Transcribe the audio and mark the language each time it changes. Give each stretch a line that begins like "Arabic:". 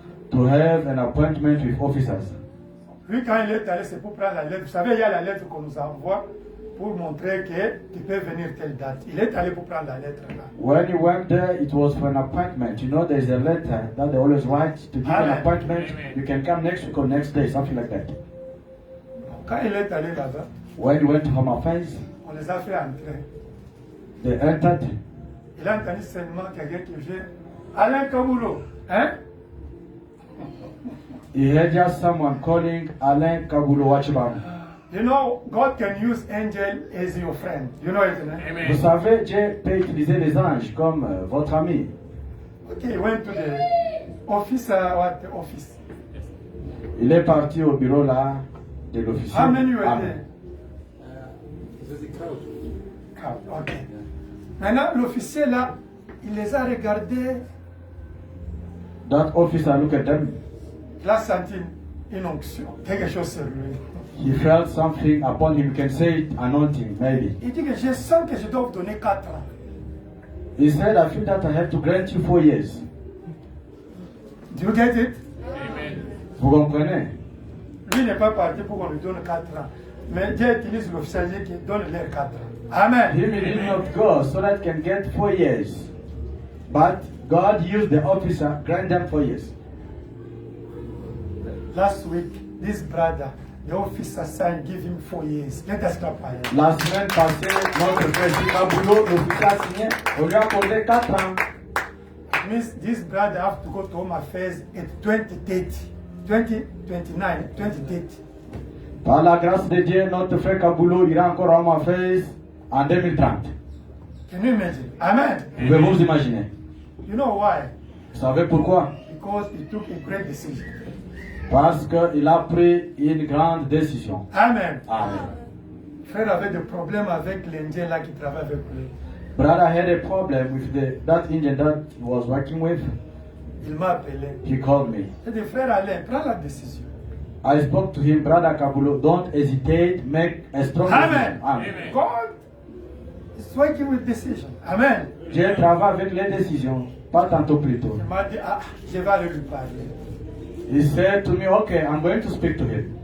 English: to have an appointment with officers.
French: Lui, quand il est allé, c'est pour prendre la lettre. Vous savez, il y a la lettre qu'on nous envoie pour montrer que tu peux venir telle date. Il est allé pour prendre la lettre là.
English: When he went there, it was for an appointment. You know, there's a letter that they always write to give an Amen. appointment. You can come next week or next day, something like that.
French: Quand il est allé là-bas,
English: When he went to Home Affairs,
French: on les a fait entrer.
English: they entered.
French: Il a entendu seulement quelqu'un qui vient. Alain Kaboulou, hein?
English: He had just someone calling Alain Kabulo Wachibam. You know, God can use angel as your friend. You know it, eh?
French: Vous savez, Dieu peut utiliser les anges comme votre ami.
English: Okay, he went to the office, what the office?
French: Il est parti au bureau là de l'officier.
English: How many were Amen. there? Crowd, okay.
French: Maintenant, l'officier là, il les a regardés,
English: That officer looked at them.
French: il a senti une onction, quelque chose sur lui.
English: He felt something upon him. You can say it, anointing, maybe.
French: Il dit que je sens que je dois vous donner 4 ans.
English: He said, I feel that I have to grant you 4 years. Do you get it?
French: Vous comprenez? Lui n'est pas parti pour qu'on lui donne 4 ans. Mais Dieu utilise l'officier qui donne les 4 ans. Amen.
English: He did not go so that he can get 4 years. But God used the officer, grant them 4 years. Last week, this brother, the officer signed, give him 4 years. Let us clap for him.
French: La semaine passée, notre frère Kabulo, l'officier a signé, on lui a accordé 4 ans.
English: It means this brother have to go to Home Affairs at 2030, 2029, 2030.
French: Par la grâce de Dieu, notre frère Kabulo ira encore à Home Affairs en 2030.
English: Can you imagine? Amen.
French: Pouvez-vous vous imaginer?
English: You know why?
French: Vous savez pourquoi?
English: Because he took a great decision.
French: Parce qu'il a pris une grande décision. Amen. Amen. Frère avait des problèmes avec l'Indien là qui travaille avec lui.
English: Brother had a problem with that Indian that he was working with.
French: Il m'a appelé.
English: He called me.
French: Il dit, frère Alain, prends la décision.
English: I spoke to him, Brother Kabulo, don't hesitate, make a strong Amen. decision. Amen. God is working with decision. Amen.
French: Dieu travaille avec les décisions, pas tantôt plus tôt. Il m'a dit, ah, je vais aller lui parler.
English: He said to me, okay, I'm going to speak to him.